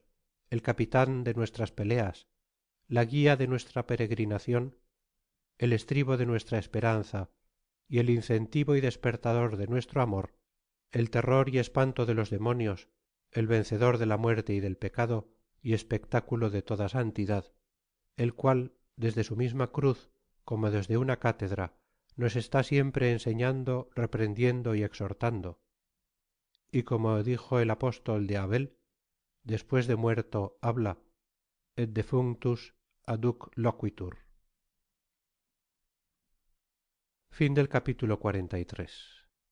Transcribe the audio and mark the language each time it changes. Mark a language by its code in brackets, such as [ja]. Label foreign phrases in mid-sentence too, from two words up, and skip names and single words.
[es] el capitán de nuestras peleas, la guía de nuestra peregrinación, el estribo de nuestra esperanza y el incentivo y despertador de nuestro amor, el terror y espanto de los demonios, el vencedor de la muerte y del pecado y espectáculo de toda santidad, el cual, desde su misma cruz como desde una cátedra, nos está siempre enseñando, reprendiendo y exhortando. Y como dijo el apóstol de Abel, después de muerto habla, [la] et defunctus adhuc loquitur. [es] Fin del capítulo 43.